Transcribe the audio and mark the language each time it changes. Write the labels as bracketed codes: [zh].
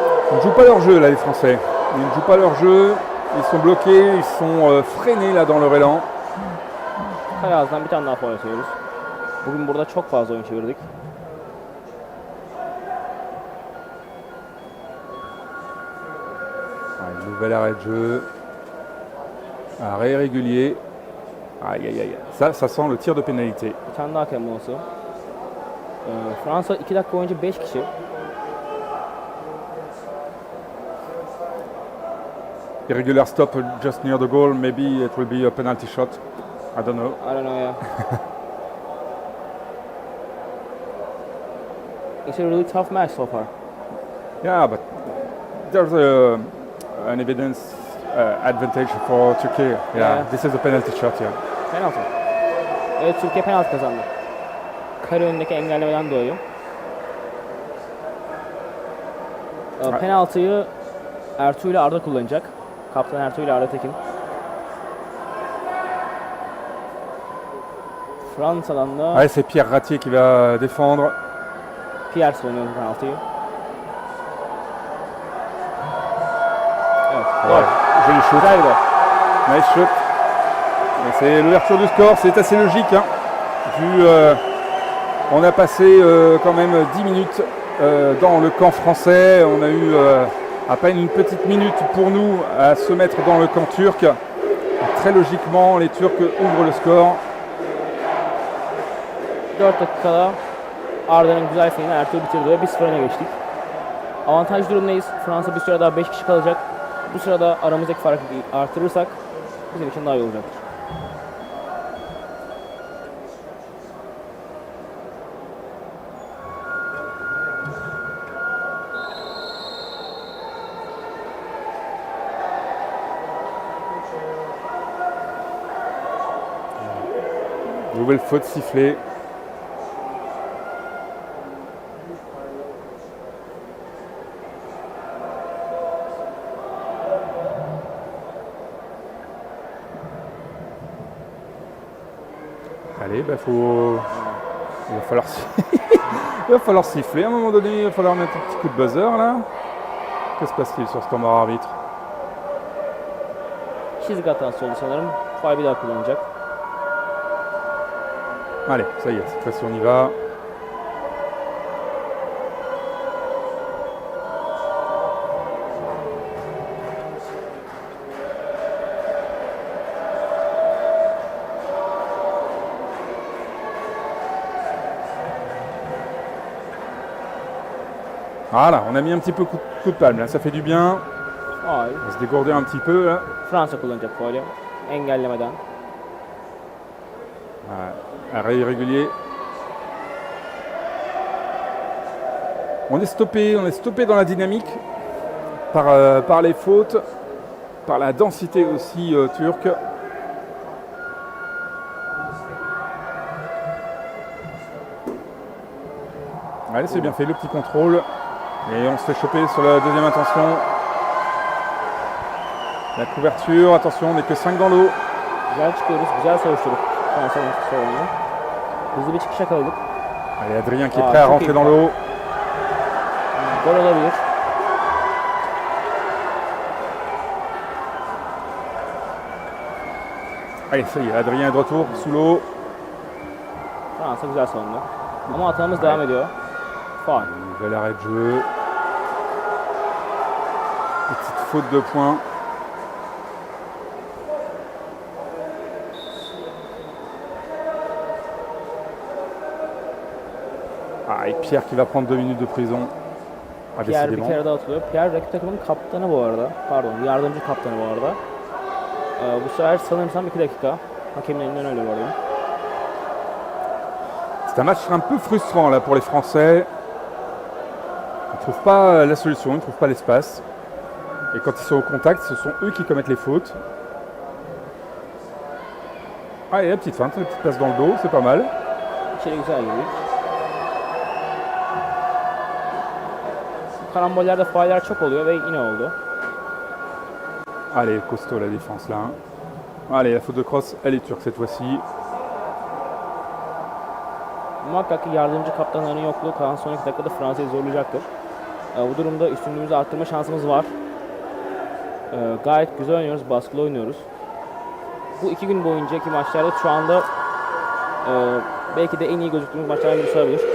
[fr] Ils ne jouent pas leur jeu là les Français. Ils ne jouent pas leur jeu. Ils sont bloqués, ils sont freinés là dans leur élan. [tr] Kale ağzından bir tane daha faul atıyoruz. Bugün burada çok fazla oyun çevirdik. [fr] Nouvel arrêt de jeu. Arrêt régulier. Aïe aïe aïe. Ça sent le tir de pénalité. [tr] Bir tane daha hakem molası. Fransa 2 dakika boyunca 5 kişi. [en] Irregular stop just near the goal. Maybe it will be a penalty shot. I don't know. I don't know ya. It's a really tough match so far. Yeah, but there's an evidence advantage for Turkey. Yeah, this is a penalty shot. Yeah. [tr] Penaltı. Evet, Türkiye penaltı kazandı. Kale önündeki engellemeden dolayı. Penaltıyı Ertuğ ile Arda kullanacak. Kaptan Ertuğ ile Arda Tekin. Fransa'dan da [fr] Allez, c'est Pierre Ratier qui va défendre. [tr] Pierre savunuyor penaltıyı. Evet, gol. [fr] Ouais, joli shoot. [tr] Güzel bir gol. [en] Nice shot. [fr] Et c'est l'ouverture du score, c'est assez logique. Hein. Vu, on a passé quand même 10 minutes dans le camp français. On a eu à peine une petite minute pour nous à se mettre dans le camp turc. Très logiquement, les Turcs ouvrent le score. [tr] 4 dakikada Arda'nın güzel feyiğini Ertuğrul bitirdi ve 1-0 öne geçtik. Avantaj durumdayız. Fransa bir süre daha 5 kişi kalacak. Bu sırada aramızdaki farkı artırırsak bizim için daha iyi olacaktır. [fr] Nouvelle faute sifflée. Allez, bah il va falloir il va falloir siffler à un moment donné, il va falloir mettre un petit coup de buzzer là. Que se passe-t-il sur ce temps mort arbitre? [tr] Çizgi hatası oldu sanırım. Faul bir daha kullanacak. [fr] Allez, ça y est, cette fois-ci on y va. Voilà, on a mis un petit peu coup de palme là, ça fait du bien. [tr] Faul. [fr] On va se dégourdir un petit peu là. [tr] Fransa kullanacak faulü. Engellemeden. [fr] Ouais, arrêt irrégulier. On est stoppé dans la dynamique par les fautes, par la densité aussi turque. Allez, c'est bien fait, le petit contrôle. Et on se fait choper sur la deuxième intention. La couverture, attention, on n'est que 5 dans l'eau. [tr] Güzel çıkıyoruz. Güzel savuşturduk Fransa'nın savununu. Hızlı bir çıkış yakaladık. [fr] Allez, Adrien qui est prêt à rentrer dans l'eau. [tr] Gol olabilir. [fr] Allez, ça y est, Adrien est de retour sous l'eau. [tr] Fransa güzel savundu. Ama hatamız devam ediyor. Faul. [fr] Nouvel arrêt de jeu. Petite faute de points. Ah, et Pierre qui va prendre 2 minutes de prison. Ah, [tr] Pierre bir [fr] décidément. [tr] kere daha atılıyor. Pierre rakip takımın kaptanı bu arada. Pardon, yardımcı kaptanı bu arada. Bu sefer sanırsam 2 dakika. Hakemin elinden öyle gördüm. [fr] C'est un match un peu frustrant là pour les Français. Ils ne trouvent pas la solution, ils ne trouvent pas l'espace. Et quand ils sont au contact, ce sont eux qui commettent les fautes. Ah, et la petite feinte, la petite passe dans le dos, c'est pas mal. [tr] İçeri güzel girdik. Karambollerde fauller çok oluyor ve yine oldu. [fr] Allez, costaud la défense là. Allez, la faute de crosse, elle est turque cette fois-ci. [tr] Muhakkak ki yardımcı kaptanların yokluğu kalan son 2 dakikada Fransa'yı zorlayacaktır. Bu durumda üstünlüğümüzü arttırma şansımız var. Gayet güzel oynuyoruz, baskılı oynuyoruz. Bu 2 gün boyuncaki maçlarda şu anda belki de en iyi gözüktüğümüz maçlardan birisi olabilir.